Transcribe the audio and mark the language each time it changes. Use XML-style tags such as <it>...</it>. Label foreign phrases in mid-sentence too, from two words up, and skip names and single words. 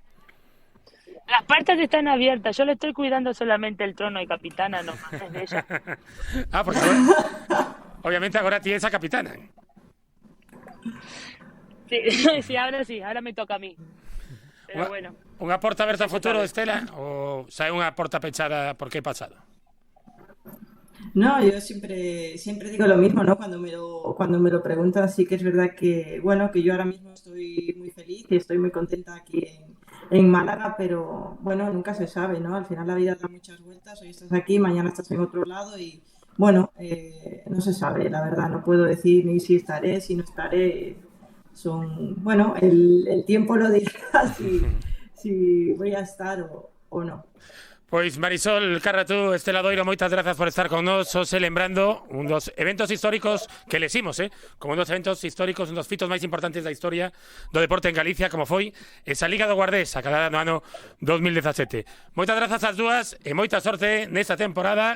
<es>Las puertas están abiertas. Yo le estoy cuidando solamente el trono de capitana, no más de ella. Porque obviamente ahora tienes a capitana. Sí, ahora me toca a mí. Pero bueno.</es> <gl>¿Unha porta aberta ao futuro, Estela? Ou sai unha porta pechada porque</gl> <es>he pasado? No, yo siempre digo lo mismo, ¿no? Cuando me lo preguntan, sí que es verdad que, bueno, que yo ahora mismo estoy muy feliz y estoy muy contenta aquí en Málaga, pero bueno, nunca se sabe, ¿no? Al final la vida da muchas vueltas, hoy estás aquí, mañana estás en otro lado y, bueno, no se sabe, la verdad, no puedo decir ni si estaré, si no estaré, bueno, el tiempo lo dirá si voy a estar o no.</es> <gl>Pois Marisol Carratú, Estela Doiro, moitas grazas por estar con nós, hoxe lembrando un dos eventos históricos que lesimos, como un dos eventos históricos, un dos fitos máis importantes da historia do deporte en Galicia, como foi esa Liga do Guardés acabada no ano 2017. Moitas grazas ás dúas e moita sorte nesta temporada.</gl>